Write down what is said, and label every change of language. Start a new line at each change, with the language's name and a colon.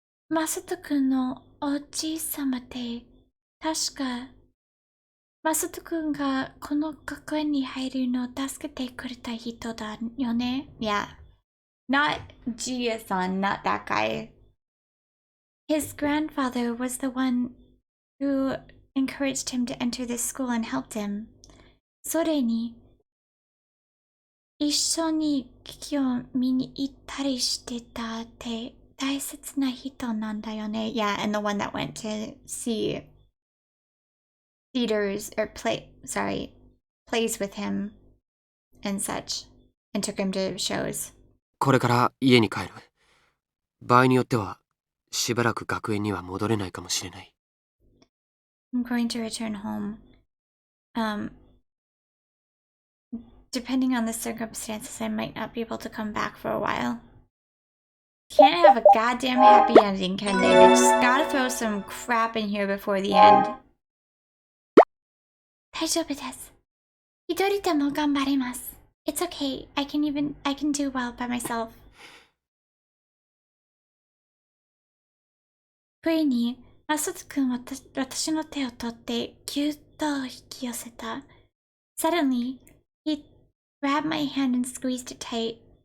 Japanese: Masato君のおじいさまって確かマサト君がこの学園に入るのを助けてくれた人だよね?
English: Yeah. Not Gia-san, not that guy. His grandfather was the one who encouraged him to enter this school and helped him.
Japanese: それに一緒に劇を見に行ったりしてたって大切な人なんだよね.
English: Yeah, and the one that went to see theaters or plays with him and such, and took him to shows.
Japanese: これから家に帰る。場合によってはしばらく学園には戻れないかもしれない。
English: I'm going to return home. Depending on the circumstances, I might not be able to come back for a while. Can't have a goddamn happy ending, can they? They just gotta throw some crap in here before the end.
Japanese: 大丈夫です。一人でも頑張れます。
English: It's okay. I can do well by myself. 不意にマサト君は私の手を取ってぎゅっと引き寄せた。 Suddenly, he grabbed my hand and squeezed it tight.